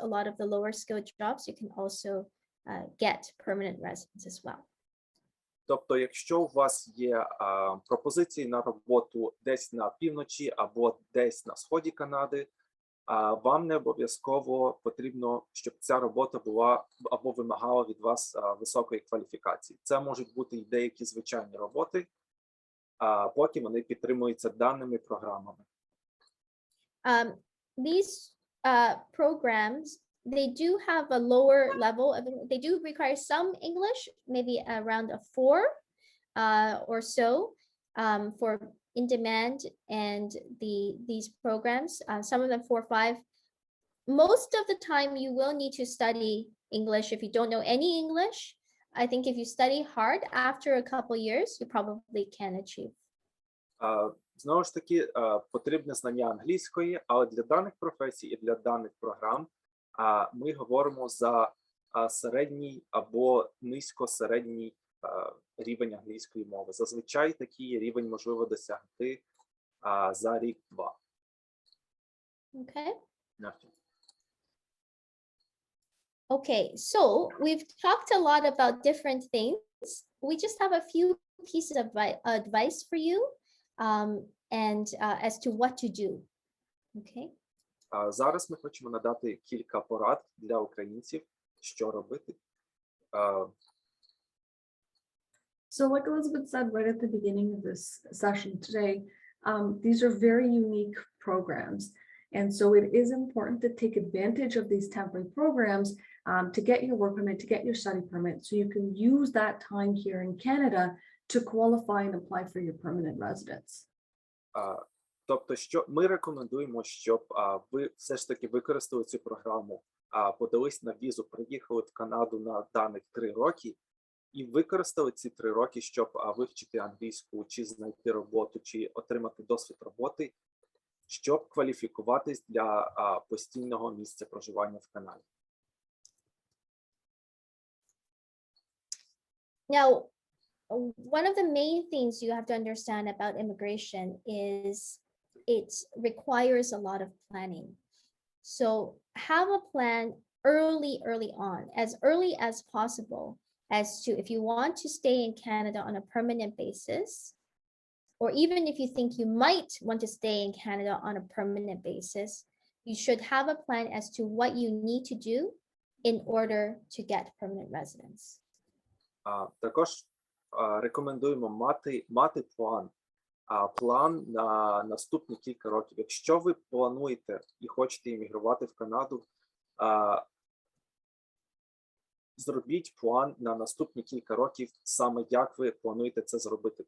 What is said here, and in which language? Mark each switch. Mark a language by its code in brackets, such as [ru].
[en] A lot of the lower-skilled jobs, you can also get permanent residence as well. [uk] Тобто, якщо у вас є пропозиції на роботу десь на півночі або десь на сході Канади, вам не обов'язково потрібно, щоб ця робота була або вимагала від вас високої кваліфікації. Це можуть бути і деякі звичайні роботи, поки вони підтримуються даними програмами. [en] These programs, they do have a lower level of, they do require some English, maybe around a 4 or so for in demand, and these programs, some of them 4 or 5. Most of the time you will need to study English if you don't know any English. I think if you study hard, after a couple years, you probably can achieve. [uk] Знову ж таки, потрібне знання англійської, але для даних професій і для даних програм ми говоримо за середній або низько-середній рівень англійської мови. Зазвичай такий рівень можливо досягти за рік-два. [en] Okay. [uk] Дякую. [en] Okay, so we've talked a lot about different things. We just have a few pieces of advice for you and as to what to do. Okay. [uk] Зараз ми хочемо надати кілька порад для українців, що робити. [en] So like Elizabeth said right at the beginning of this session today, these are very unique programs. And so it is important to take advantage of these temporary programs to get your work permit, to get your study permit, so you can use that time here in Canada to qualify and apply for your permanent residence. [uk] Тобто, що ми рекомендуємо, щоб ви все ж таки використали цю програму, подались на візу, приїхали в Канаду на даних 3 роки і використали ці 3 роки, щоб вивчити англійську, чи знайти роботу, чи отримати досвід роботи, щоб кваліфікуватись для постійного місця проживання в Канаді. [en] Now, one of the main things you have to understand about immigration is it requires a lot of planning. So have a plan early on, as early as possible, as to if you want to stay in Canada on a permanent basis, or even if you think you might want to stay in Canada on a permanent basis, you should have a plan as to what you need to do in order to get permanent residence. [uk] Також рекомендуємо мати план на наступні кілька років. Якщо ви плануєте і хочете іммігрувати в Канаду, зробіть план на наступні кілька років, саме як ви плануєте це зробити.